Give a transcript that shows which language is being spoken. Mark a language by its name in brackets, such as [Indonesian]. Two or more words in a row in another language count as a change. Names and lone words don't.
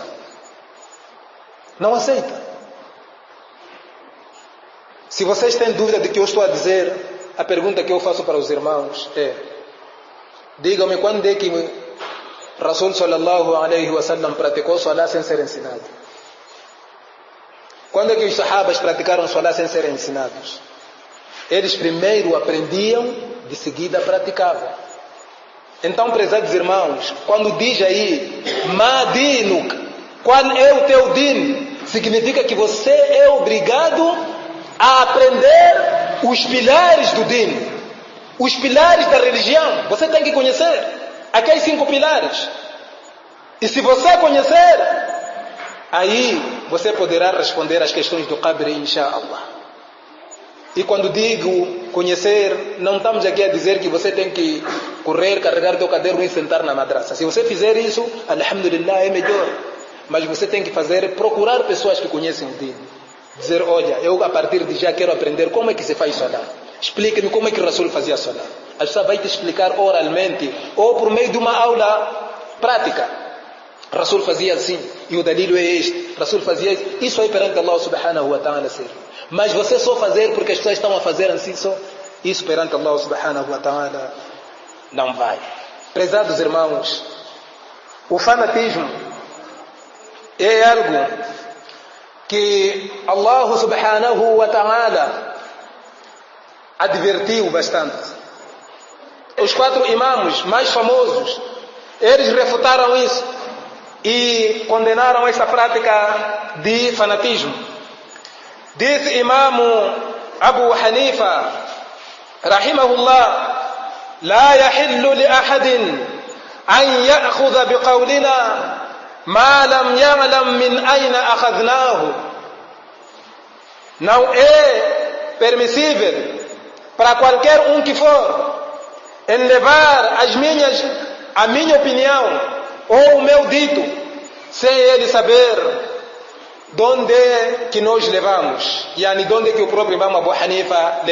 [Portuguese] Não aceita. Se vocês têm dúvida de que eu estou a dizer, a pergunta que eu faço para os irmãos é: digam-me quando é que Rasul [Arabic] صلى الله عليه وسلم [Portuguese] praticou salá sem ser ensinado? Quando é que os sahabas praticaram salá sem serem ensinados? Eles primeiro aprendiam, de seguida praticavam. Então, prezados irmãos, quando diz aí [Arabic] ما دينك, [Portuguese] qual é o teu din, significa que você é obrigado a aprender os pilares do din, os pilares da religião. Você tem que conhecer aqueles 5 pilares. E se você conhecer, aí você poderá responder às questões do qabr, inshallah. E quando digo conhecer, não estamos aqui a dizer que você tem que correr, carregar o teu caderno e sentar na madraça. Se você fizer isso, alhamdulillah, é melhor. Mas você tem que fazer, procurar pessoas que conhecem o din. Dizer: olha, eu a partir de já quero aprender como é que se faz salah. Explique-me como é que o Rasul fazia salah. A pessoa vai te explicar oralmente ou por meio de uma aula prática. Rasul fazia assim, e o dalilo é este. Rasul fazia isso. Isso aí perante Allah [Arabic] سبحانه وتعالى [Portuguese] serve. Mas você só fazer porque as pessoas estão a fazer assim só, isso perante Allah [Arabic] سبحانه وتعالى [Portuguese] não vai. Prezados irmãos, o fanatismo é algo que Allah [Arabic] سبحانه وتعالى [Portuguese] advertiu bastante. Os 4 imãs mais famosos, eles refutaram isso e condenaram esta prática de fanatismo. [Arabic] Disse Imam Abu Hanifa rahimahullah: لا يحل لأحد أن يأخذ بقولنا ما لم يعلم من أين أخذناه. [Portuguese] Não é permissível para qualquer um que for em levar a minha opinião ou o meu dito sem ele saber de onde é que nós levamos, de onde é que o próprio Imam Abu Hanifa levou.